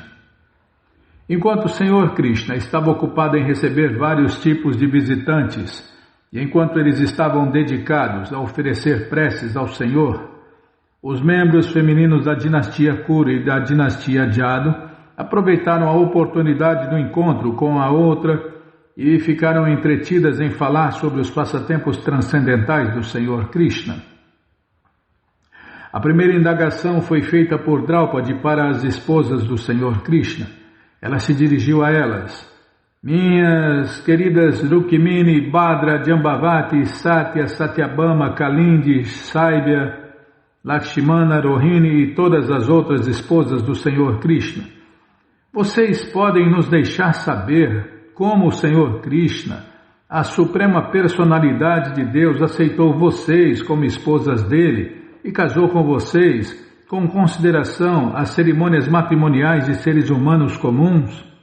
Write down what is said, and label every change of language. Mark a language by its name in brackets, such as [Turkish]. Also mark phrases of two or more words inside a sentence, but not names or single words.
[Portuguese] Enquanto o Senhor Krishna estava ocupado em receber vários tipos de visitantes, e enquanto eles estavam dedicados a oferecer preces ao Senhor, os membros femininos da dinastia Kuru e da dinastia Jadu aproveitaram a oportunidade do encontro com a outra e ficaram entretidas em falar sobre os passatempos transcendentais do Senhor Krishna. A primeira indagação foi feita por Draupadi para as esposas do Senhor Krishna. Ela se dirigiu a elas: minhas queridas Rukmini, Bhadra, Jambavati, Satya, Satyabhama, Kalindi, Saibya, Lakshmana, Rohini e todas as outras esposas do Senhor Krishna. Vocês podem nos deixar saber como o Senhor Krishna, a suprema personalidade de Deus, aceitou vocês como esposas dele e casou com vocês com consideração às cerimônias matrimoniais de seres humanos comuns?